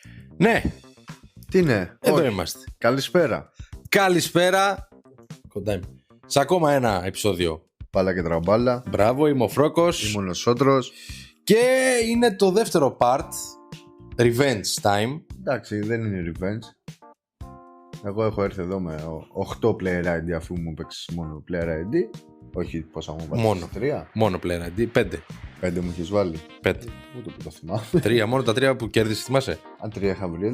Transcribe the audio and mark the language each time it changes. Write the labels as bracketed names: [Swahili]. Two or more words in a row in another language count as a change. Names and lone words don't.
[Greek] Ναι. Τι είναι? Εδώ Όχι. είμαστε. Καλησπέρα. Καλησπέρα. Κοντά είμαι. Σε ακόμα ένα επεισόδιο. Μπάλα και τραμπάλα. Μπράβο, είμαι ο Φρόκος. Ήμουν ο Σότρος. Και είναι το δεύτερο part. [English] Revenge time. [Greek] Εντάξει, δεν είναι revenge. Εγώ έχω έρθει εδώ με 8 [English] player ID [Greek] αφού μου παίξεις μόνο [English] player ID. [Greek] Όχι πόσα μου βάλεις. Μόνο. 3. Μόνο [English] player ID. [Greek] 5. 5 μου έχεις βάλει. 5. Ούτε που το θυμάμαι. 3. Μόνο τα 3 που κέρδισες, θυμάσαι. Αν 3 είχα βρει.